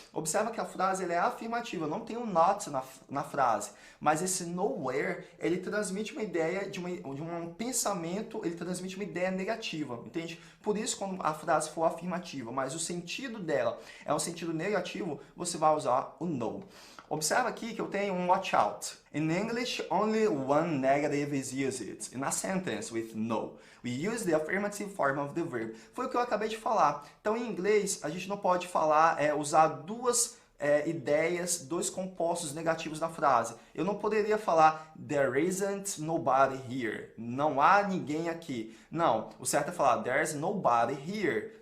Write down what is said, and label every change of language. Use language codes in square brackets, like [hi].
[pt] Observa que a frase ela é afirmativa, não tem um not na frase, mas esse nowhere, ele transmite uma ideia de um pensamento, ele transmite uma ideia negativa, entende? Por isso, quando a frase for afirmativa, mas o sentido dela é um sentido negativo, você vai usar o no. Observa aqui que eu tenho um watch out. [en] In English, only one negative is used in a sentence with no. We use the affirmative form of the verb. [pt] Foi o que eu acabei de falar. Então, em inglês, a gente não pode falar, usar duas ideias, dois compostos negativos na frase. Eu não poderia falar [en] there isn't nobody here. [pt] Não há ninguém aqui. Não, o certo é falar [en] there's nobody here.